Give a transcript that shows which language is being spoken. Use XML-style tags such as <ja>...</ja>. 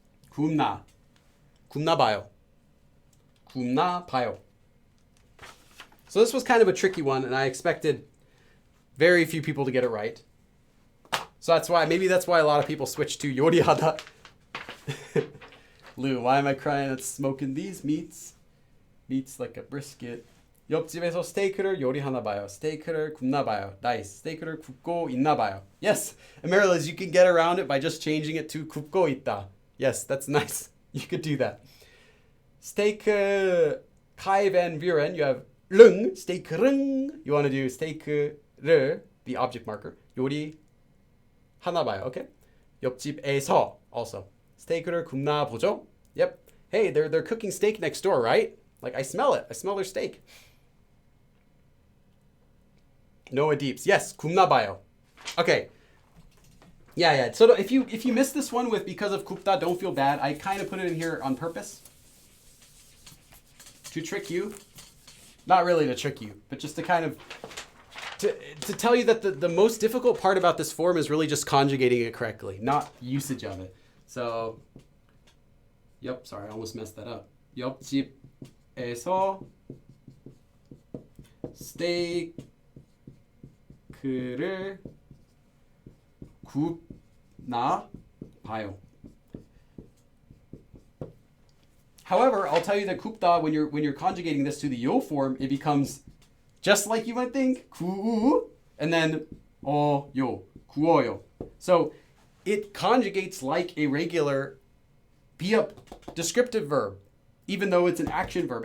<ko>굽나. 굽나 봐요. 굽나 봐요.</ko> <en>So this was kind of a tricky one, and I expected very few people to get it right. So maybe that's why a lot of people switch to 요리하다. Lou, why am I crying at smoking these meats? Meats like a brisket.</en> <ko>옆집에서 스테이크를 요리하나 봐요. 스테이크를 굽나 봐요. Nice. 스테이크를 굽고 있나 봐요.</ko> <en>Yes. And Marilis, you can get around it by just changing it to 굽고 있다. Yes, that's nice. You could do that. 스테이크 Kai Van Buren, you have 릉, 스테이크릉. You want to do 스테이크를, the object marker.</en> <ko>요리 하나 봐요. Okay? 옆집에서 also. 스테이크를 굽나 보죠? Yep.</ko> <en>Hey, they're cooking steak next door, right? Like, I smell it. I smell their steak. Noah Deeps. Yes,</en> <ko>굽나 봐요.</ko> <en>Okay. Yeah. So if you missed this one with because of 굽다, don't feel bad. I kind of put it in here on purpose to trick you. Not really to trick you, but just to kind of to tell you that the most difficult part about this form is really just conjugating it correctly, not usage of it. So, yep, sorry, I almost messed that up.</en> <ko>옆집에서 스테이크를 굽나 봐요.</ko> <en>However, I'll tell you that 굽다, when you're conjugating this to the yo form, it becomes just like you might think, 구, and then yo, 구워요. So it conjugates like a regular be up descriptive verb, even though it's an action verb.</en>